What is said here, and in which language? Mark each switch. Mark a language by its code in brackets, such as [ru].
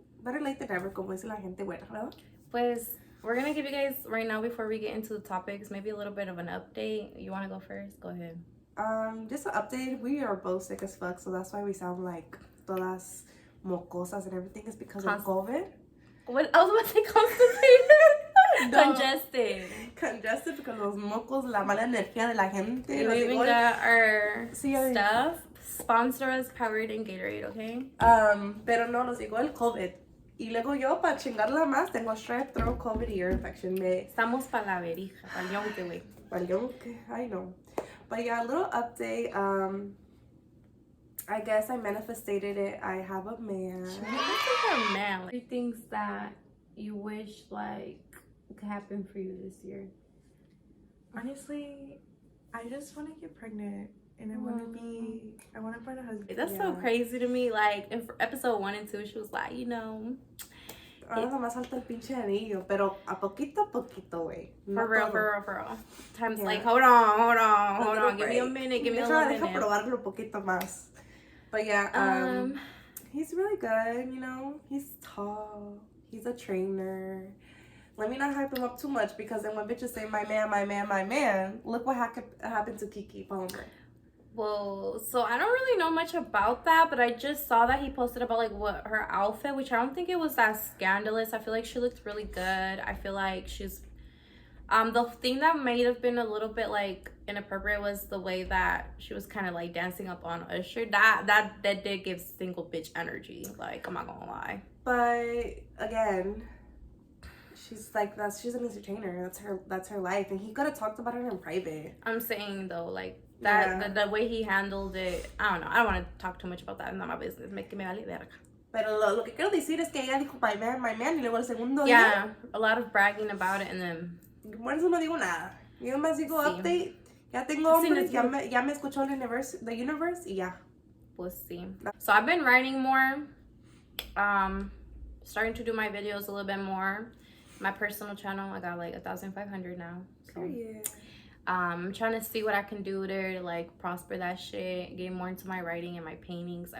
[en] Better late than never, [es] como dice la gente buena, ¿verdad? [en] Pues, we're gonna give you guys right now, before we get into the topics, maybe a little bit of an update. You wanna go first? Go ahead. Just an update. We are both sick as fuck, so that's why we sound like [es] todas mocosas [en] and everything. Is because of COVID. What? I was about to say constipated. No. Congested Because [es] los mocos, la mala energía de la gente. [en] We even got our [es] Sí, [en] stuff. Sponsor us, Powered in Gatorade, okay? [es] Pero no, nos llegó el COVID. Y luego yo, para chingarla más, tengo [en] strep throat, COVID ear infection. [es] Estamos pa' la verija, pa'l yonke, güey. [en] I know. But yeah, a little update. I guess I manifested it. I have a man. A man. Like, 3 things that you wish like could happen for you this year. Honestly, I just want to get pregnant. And I want to find a husband. That's so crazy to me. Like, in episode 1 and 2, she was like, [es] Ahora nomás falta el pinche anillo, pero a poquito, güey. [en] For real. Time's like, hold on. Give me a minute, [es] Deja probarlo un poquito más. [en] But yeah, he's really good, He's tall. He's a trainer. Let me not hype him up too much, because then when bitches say, my man, look what happened to Kiki Palmer. Well, so I don't really know much about that, but I just saw that he posted about like what her outfit, which I don't think it was that scandalous. I feel like she looked really good. I feel like she's the thing that may have been a little bit like inappropriate was the way that she was kind of like dancing up on Usher. That did give single bitch energy. Like, I'm not gonna lie. But again, she's an entertainer. That's her life, and he could have talked about her in private. I'm saying though, like that the way he handled it, I don't know. I don't want to talk too much about that. It's not my business. [es] Me vale verga. Pero lo que quiero decir es que ella dijo [en] my man, [es] y luego el segundo día. [en] Yeah, a lot of bragging about it, and then. [es] Por eso no digo nada. Yo nomás digo update. Ya tengo hombres, ya me escuchó [en] the universe, [es] y ya. [en] We'll see. So I've been writing more. Starting to do my videos a little bit more. My personal channel, I got like 1,500 now. So. Yeah. I'm trying to see what I can do there to like prosper that shit, get more into my writing and my paintings.